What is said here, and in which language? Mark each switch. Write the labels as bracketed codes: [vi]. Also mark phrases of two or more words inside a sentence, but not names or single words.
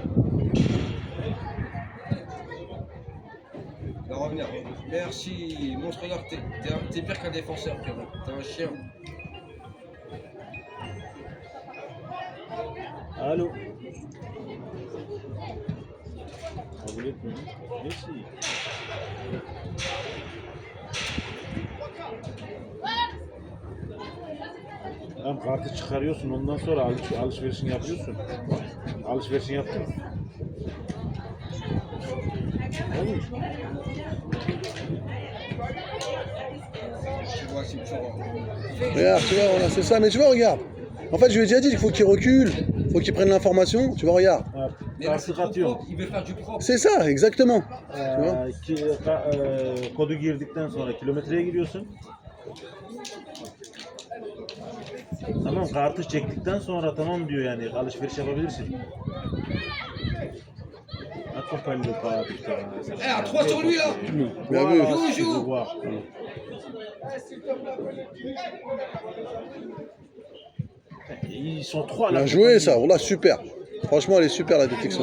[fr] Il va revenir. Merci. Montre, regarde, t'es pire qu'un défenseur, frérot. T'es un chien. Allô. Ah, vous l'êtes plus. Merci. [tr] Tamam, kartı çıkarıyorsun, ondan sonra alışverişini yapıyorsun. Alışverişini yaptın mı? Olur. [fr] Tu vois, c'est toujours. Regarde, tu vois, voilà, c'est ça, mais tu vois, regarde. En fait, je lui ai déjà dit qu'il faut qu'il recule, faut qu'il prenne l'information, tu vois, regarde. [tr] Ha, [fr] Mais là, c'est [tr] kartı [fr] trop [tr] katıyor. [fr] propre. Il veut faire du propre. C'est ça, exactement. Tu vois. [tr] Kodu girdikten sonra kilometreye giriyorsun. Tamam, kartı çektikten sonra tamam diyor yani alışveriş yapabilirsin. [fr] Accompagne le pas, putain. Eh, à 3 sur lui là. Bien vu. Voilà, Joue, je joue. vois. Ils sont trois là. Bien joué, ça, voilà, super. Franchement, elle est super la détection.